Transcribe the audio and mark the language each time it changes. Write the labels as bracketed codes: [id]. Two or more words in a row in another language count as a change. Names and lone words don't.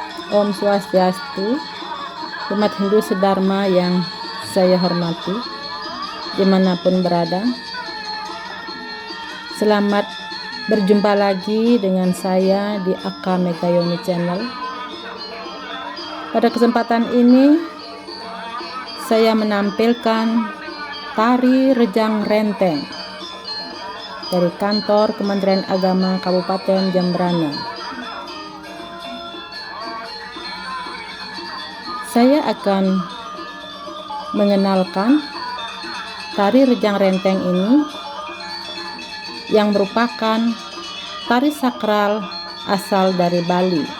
[ban] Om Swastiastu, [id] umat Hindu sedharma yang saya hormati, dimanapun berada. Selamat berjumpa lagi dengan saya di Aka Megayoni Channel. Pada kesempatan ini, saya menampilkan tari Rejang Renteng dari kantor Kementerian Agama Kabupaten Jembrana. Saya akan mengenalkan tari Rejang Renteng ini yang merupakan tari sakral asal dari Bali.